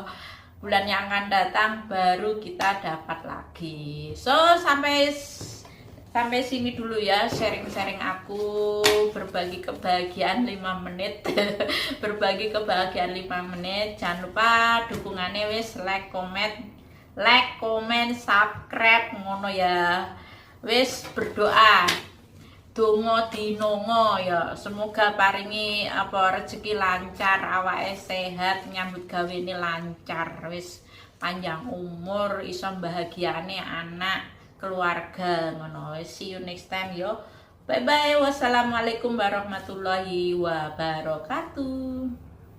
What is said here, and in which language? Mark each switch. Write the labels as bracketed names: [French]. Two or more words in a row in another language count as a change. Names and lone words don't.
[Indonesian] Bulan yang akan datang baru kita dapat lagi. So sampai sini dulu ya sharing-sharing aku, berbagi kebahagiaan 5 menit. Berbagi kebahagiaan 5 menit. Jangan lupa dukungannya wis [English] like, comment, subscribe [Indonesian] ngono ya. [Javanese] Wis berdoa. Dongo dinongo ya, semoga paringi rezeki lancar, awake sehat, nyambut gawe ini lancar, wis panjang umur, iso bahagiane anak, keluarga ngono. [English] See you next time yo. Bye bye. [Arabic] والسلام عليكم ورحمة الله وبركاته.